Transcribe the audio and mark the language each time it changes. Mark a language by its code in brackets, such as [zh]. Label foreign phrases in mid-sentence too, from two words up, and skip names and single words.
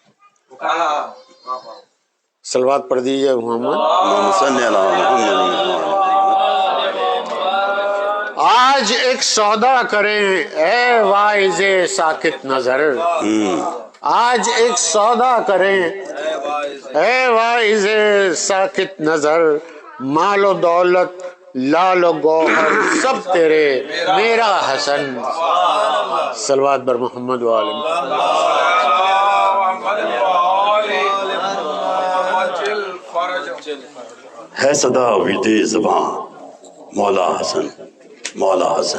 [ur] صلوات پڑھ دیجیے محمد [ar] صلی اللہ علیہ وسلم۔ [ur] آج ایک سودا کریں اے واعظ ساکت نظر، آج ایک سودا کریں اے واعظ ساکت نظر، مال و دولت لال و گوہر سب تیرے، میرا حسن [fa] صلوات بر محمد و آل [ur] ہے صدا ویدے زباں مولا حسن، مولا حسن۔